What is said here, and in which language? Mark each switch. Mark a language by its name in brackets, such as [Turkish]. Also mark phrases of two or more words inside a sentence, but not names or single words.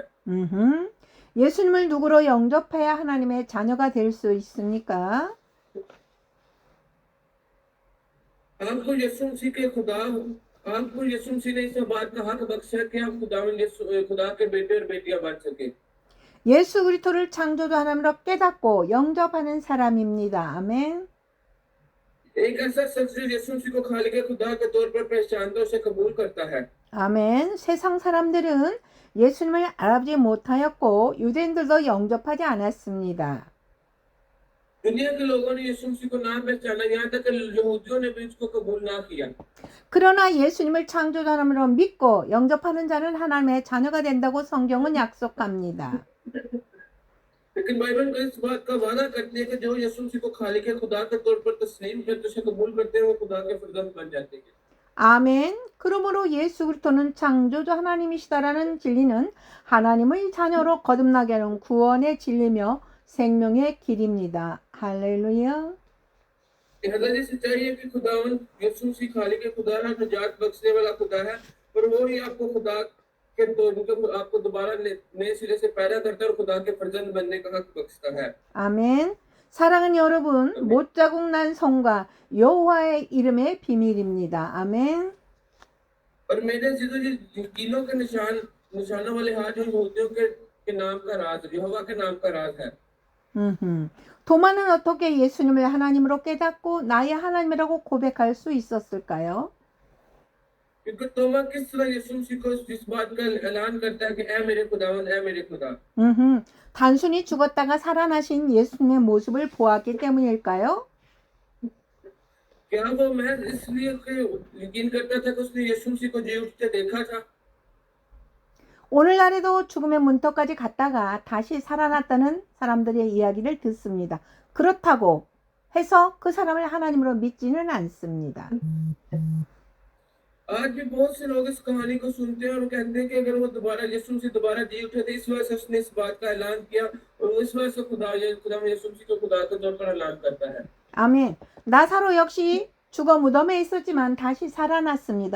[Korean] 예수님을 누구로 영접해야 하나님의 자녀가 될 수 있습니까? [Urdu] آپ کو یسوع مسیح نے اس بات کا حق بخشا کہ آپ خدا کے بیٹے اور بیٹیاں بن سکے. [Korean] 예수 그리스도를 창조자 하나님으로 깨닫고 영접하는 사람입니다. 아멘. [Urdu] ایک ایسا شخص جو یسوع مسیح کو خالق خدا کے طور پر پہچانتا ہے، اسے قبول کرتا ہے. [Korean] 아멘. 세상 사람들은 예수님을 알아보지 못하였고 유대인들도 영접하지 않았습니다. [Urdu] دنیا کے لوگوں نے یسوع مسیح کو نہ پہچانا، یہاں تک کہ یہودیوں نے بھی اس کو قبول نہ کیا. [Korean] 그러나 예수님을 창조자 하나님으로 믿고 영접하는 자는 하나님의 자녀가 된다고 성경은 약속합니다. [Urdu] لیکن بائبل کو اس بات کا وعدہ کرتی ہے کہ جو یسوع مسیح کو خالق خدا کے طور پر تسلیم کرتے، اسے قبول کرتے ہیں، وہ خدا کے فرزند بن جاتے ہیں. [Korean] 아멘. 그러므로 예수 그리스도는 창조주 하나님이시다라는 진리는 하나님의 자녀로 거듭나게 하는 구원의 진리며 생명의 길입니다. 할렐루야. [Urdu] لہٰذا یہ سچائی ہے کہ خداوند یسوع مسیح خالق خدا ہے، نجات بخشنے والا خدا ہے، اور وہ ہی آپ کو خدا کے طور پر آپ کو دوبارہ نئے سرے سے پیدا کرتا ہے اور خدا کے فرزند بننے کا حق بخشتا ہے. [Korean] 아멘. 사랑하는 여러분, 못 자국 난 성과 여호와의 이름의 비밀입니다. 아멘. [Urdu] اور میرے کیلوں کے نشانوں والے ہاتھ جو یہودیوں کے نام کا راز، یہوواہ کے نام کا راز ہے. [Korean] 도마는 어떻게 예수님을 하나님으로 깨닫고 나의 하나님이라고 고백할 수 있었을까요? [Urdu] کیونکہ توما کس طرح یسوع مسیح کو اس بات کا اعلان کرتا ہے کہ اے میرے خداوند، اے میرے خدا. [Korean] 단순히 죽었다가 살아나신 예수님의 모습을 보았기 때문일까요? [Urdu] کیا وہ محض اس لیے یقین کرتا تھا کہ اس نے یسوع مسیح کو جی اٹھتے دیکھا تھا? [Korean] 오늘날에도 죽음의 문턱까지 갔다가 다시 살아났다는 사람들의 이야기를 듣습니다. 그렇다고 해서 그 사람을 하나님으로 믿지는 않습니다. [Urdu] آج بھی بہت سے لوگ اس کہانی کو سنتے ہیں اور کہتے ہیں کہ اگر وہ یسوع مسیح دوبارہ جی اٹھے تھے، اس وجہ سے اس نے اس بات کا اعلان کیا، اور اس وجہ سے خدا یسوع مسیح کو خدا کے طور پر اعلان کرتا ہے. [Korean] 아멘. 나사로 역시 죽어 무덤에 있었지만 다시 살아났습니다.